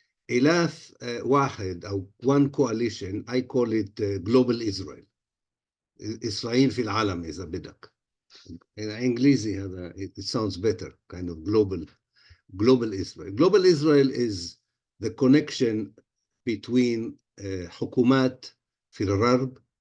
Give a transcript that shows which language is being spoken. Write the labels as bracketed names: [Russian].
[Arabic] إلاف واحد أو [English] one coalition. I call it global Israel. [Arabic] إسرائيل في العالم إذا بدك. إنجليزي هذا [English] it sounds better, kind of global Israel. Global Israel is the connection between [Arabic] حكومات في الغرب،